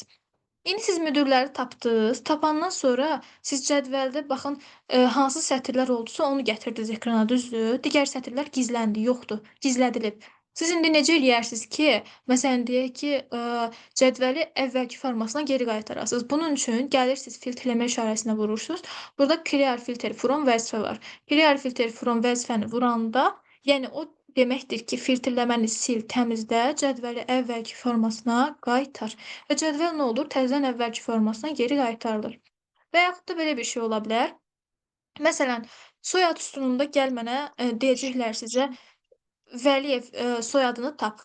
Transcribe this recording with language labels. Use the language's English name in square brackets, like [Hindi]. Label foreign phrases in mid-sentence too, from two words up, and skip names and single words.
[Azerbaijani] İndi siz müdirləri tapdınız. Tapandan sonra siz cədvəldə baxın, hansı sətirlər oldusa onu gətirdiniz ekrana, düzdür? Digər sətirlər gizləndi, yoxdur, gizlədilib. Siz indi necə eləyərsiniz ki, məsələn, deyək ki, cədvəli əvvəlki formasına geri qaytarasınız. Bunun üçün gəlirsiniz filtrləmə işarəsinə vurursunuz. Burada [English] clear filter from [Azerbaijani] vəzifə var. [English] Clear filter from [Azerbaijani] vəzifəni vuranda, yəni o deməkdir ki, filtrləməni sil, təmizlə, cədvəli əvvəlki formasına qaytar. Və cədvəl nə olur? Təzədən əvvəlki formasına geri qaytarılır. Və yaxud da belə bir şey ola bilər. Məsələn, soyad üstünündə gəl mənə deyəcəklər sizə Vəliyev soyadını tap.